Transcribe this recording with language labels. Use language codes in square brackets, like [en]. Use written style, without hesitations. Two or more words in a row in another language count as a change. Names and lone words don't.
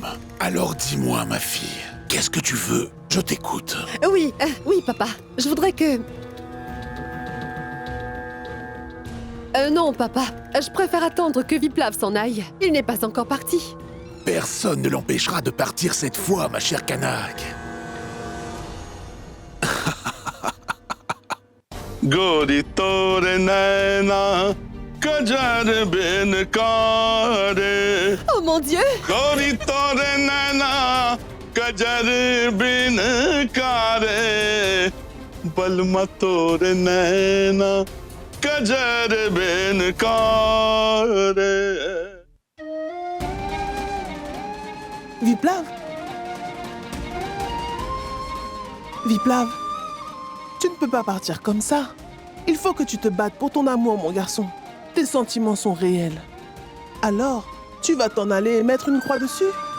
[fr] Alors dis-moi, ma fille, qu'est-ce que tu veux? Je t'écoute. Oui, oui, papa. Je voudrais que... non, papa. Je préfère attendre que Viplav s'en aille. Il n'est pas encore parti. Personne ne l'empêchera de partir cette fois, ma chère Kanak. [hi] गोरी तोरे नैना कजर बिन कारे [fr] Oh mon Dieu! [hi] गोरी तोरे नैना कजर बिन कारे बलमा तोरे नैना कजर बिन कारे [fr] Viplav? Viplav, tu ne peux pas partir comme ça. Il faut que tu te battes pour ton amour, mon garçon. Tes sentiments sont réels. Alors, tu vas t'en aller et mettre une croix dessus?